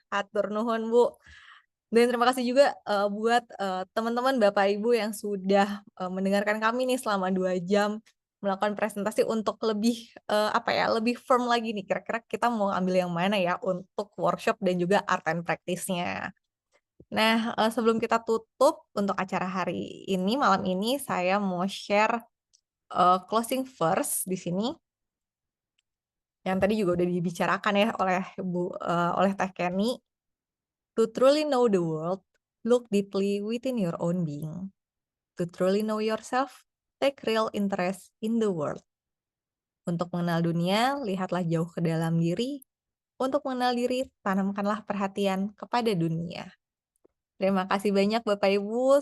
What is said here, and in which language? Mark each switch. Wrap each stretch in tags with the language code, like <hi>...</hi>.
<id>Hatur nuhun Bu. Dan terima kasih juga buat teman-teman Bapak Ibu yang sudah mendengarkan kami nih selama 2 jam melakukan presentasi untuk lebih lebih firm lagi nih kira-kira kita mau ambil yang mana ya untuk workshop dan juga art and practice-nya. Nah, sebelum kita tutup untuk acara hari ini, malam ini saya mau share closing verse di sini. Yang tadi juga udah dibicarakan ya oleh Teh Kenny.</id> <en>To truly know the world, look deeply within your own being. To truly know yourself, take real interest in the world.</en> <id>Untuk mengenal dunia, lihatlah jauh ke dalam diri. Untuk mengenal diri, tanamkanlah perhatian kepada dunia. Terima kasih banyak Bapak Ibu.</id>